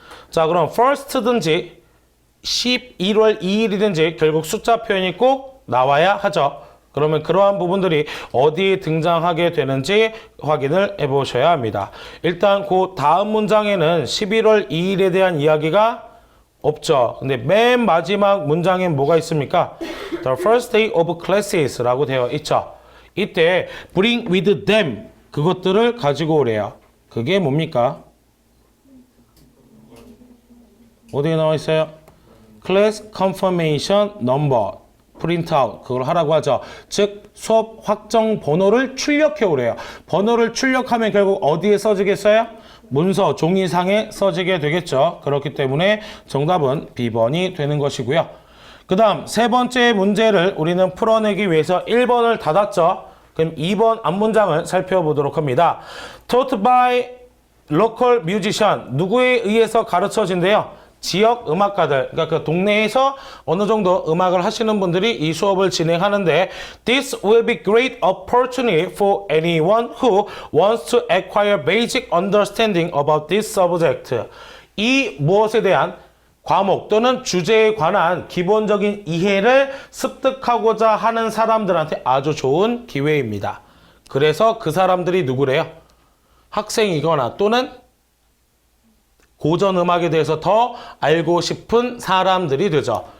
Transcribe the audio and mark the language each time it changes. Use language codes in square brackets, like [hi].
[ko] 자, 그럼 first든지 11월 2일이든지 결국 숫자 표현이 꼭 나와야 하죠. 그러면 그러한 부분들이 어디에 등장하게 되는지 확인을 해보셔야 합니다. 일단 그 다음 문장에는 11월 2일에 대한 이야기가 없죠. 근데 맨 마지막 문장엔 뭐가 있습니까? [en] The first day of classes [ko] 라고 되어 있죠. 이때 [en] bring with them [ko] 그것들을 가지고 오래요. 그게 뭡니까? 어디에 나와 있어요? Class Confirmation Number 프린트아웃 그걸 하라고 하죠. 즉 수업 확정 번호를 출력해 오래요. 번호를 출력하면 결국 어디에 써지겠어요? 문서 종이상에 써지게 되겠죠. 그렇기 때문에 정답은 B번이 되는 것이고요. 그 다음 세 번째 문제를 우리는 풀어내기 위해서 1번을 닫았죠. 그럼 2번 앞문장을 살펴보도록 합니다. [en] Taught by local musician [ko] 누구에 의해서 가르쳐진대요? 지역 음악가들, 그러니까 그 동네에서 어느 정도 음악을 하시는 분들이 이 수업을 진행하는데 [en] This will be great opportunity for anyone who wants to acquire basic understanding about this subject. [ko] 이 무엇에 대한 과목 또는 주제에 관한 기본적인 이해를 습득하고자 하는 사람들한테 아주 좋은 기회입니다. 그래서 그 사람들이 누구래요? 학생이거나 또는 고전 음악에 대해서 더 알고 싶은 사람들이 되죠.